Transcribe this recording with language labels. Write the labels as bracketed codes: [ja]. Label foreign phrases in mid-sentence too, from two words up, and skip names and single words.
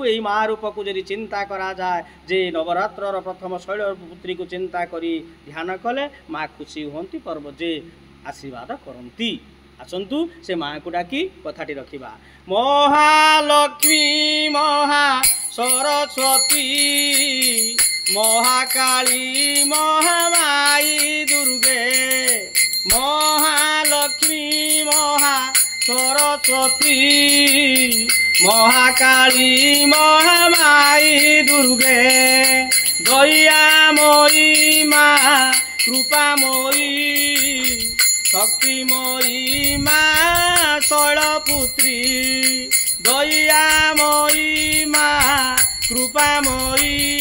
[or] ଏହି ମା ରୂପକୁ ଯଦି ଚିନ୍ତା କରାଯାଏ ଯେ ନବରାତ୍ରର ପ୍ରଥମ ଶୈଳପୁତ୍ରୀକୁ ଚିନ୍ତା କରି ଧ୍ୟାନ କଲେ ମା ଖୁସି ହୁଅନ୍ତି, ପର୍ବ ଯେ ଆଶୀର୍ବାଦ କରନ୍ତି। ଆସନ୍ତୁ ସେ ମାଙ୍କୁ ଡାକି କଥାଟି ରଖିବା। ମହାଲକ୍ଷ୍ମୀ ମହା ସରସ୍ୱତୀ ମହାକାଳୀ ମହାମାଇ ଦୁର୍ଗେ [hi] महालक्ष्मी महा सरस्वती महाकाली महामाई दुर्गे दयामयी माँ कृपामयी शक्तिमयी माँ शैलपुत्री दयामयी माँ कृपामयी